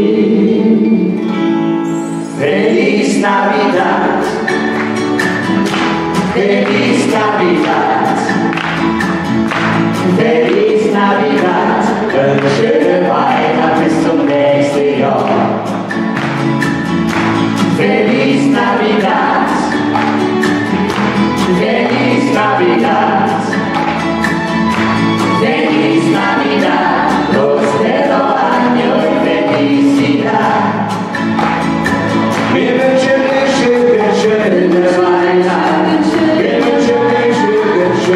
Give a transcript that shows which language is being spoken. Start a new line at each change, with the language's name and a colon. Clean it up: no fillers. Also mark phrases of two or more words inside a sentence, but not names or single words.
Spanish: Feliz Navidad, Feliz Navidad, Feliz Navidad,
German: schöne Weihnachten bis zum nächsten Jahr.
Spanish: Feliz Navidad, Feliz Navidad, Feliz Navidad, prospero año y felicidad.
German: Wir wünschen dir schöne Weihnachten, wir wünschen dir schöne